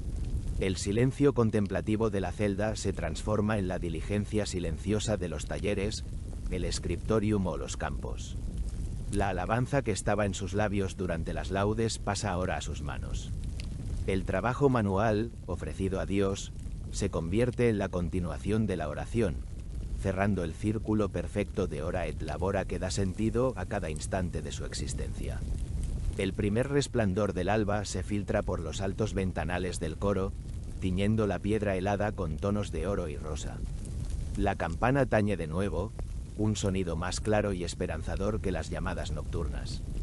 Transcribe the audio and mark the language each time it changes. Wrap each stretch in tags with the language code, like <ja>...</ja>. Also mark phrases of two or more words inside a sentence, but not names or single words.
<es>El silencio contemplativo de la celda se transforma en la diligencia silenciosa de los talleres, el scriptorium o los campos. La alabanza que estaba en sus labios durante las laudes pasa ahora a sus manos. El trabajo manual, ofrecido a Dios, se convierte en la continuación de la oración, cerrando el círculo perfecto de</es> <la>ora et labora</la> <es>que da sentido a cada instante de su existencia. El primer resplandor del alba se filtra por los altos ventanales del coro, tiñendo la piedra helada con tonos de oro y rosa. La campana tañe de nuevo, un sonido más claro y esperanzador que las llamadas nocturnas.</es>